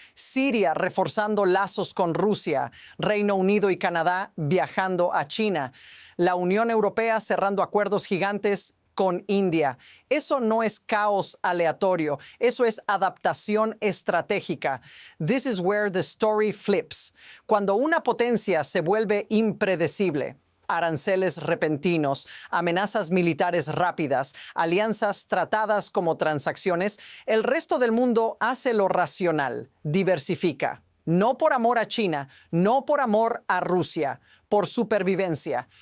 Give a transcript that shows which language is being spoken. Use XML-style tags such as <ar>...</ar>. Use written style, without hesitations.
<es>Siria reforzando lazos con Rusia. Reino Unido y Canadá viajando a China. La Unión Europea cerrando acuerdos gigantes con India. Eso no es caos aleatorio, eso es adaptación estratégica.</es> <en>This is where the story flips.</en> <es>Cuando una potencia se vuelve impredecible, aranceles repentinos, amenazas militares rápidas, alianzas tratadas como transacciones, el resto del mundo hace lo racional, diversifica. No por amor a China, no por amor a Rusia, por supervivencia.</es>